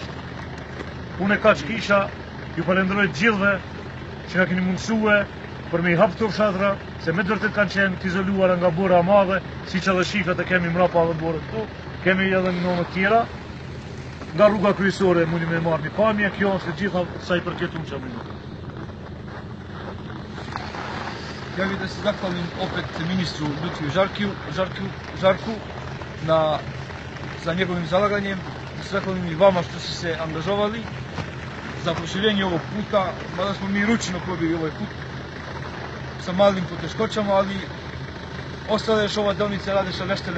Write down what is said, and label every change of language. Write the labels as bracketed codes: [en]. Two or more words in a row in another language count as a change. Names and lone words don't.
[sq] Unë e kaq kisha, ju falenderoj gjithëve që ka keni mundësue për me i hap këto fshatra, se me vërtet kanë qenë të izoluara nga bora madhe, siç edhe shifrat e kemi mrapa edhe borët këtu, kemi edhe në nëmë tjera. Nga rruga kryesore mundi me marrë një pamje, kjo është e gjitha sa i përket unë që mundi. [sr] Ja bih da se zahvalim opet ministru Lutfiju Zharku za njegovim zalaganjem, da se zahvalim i vama što ste se angažovali za proširenje ovog puta, mada smo mi ručno probili ovaj put sa malim poteškoćama, ali ostala još ova deonica Radeša-Leštene.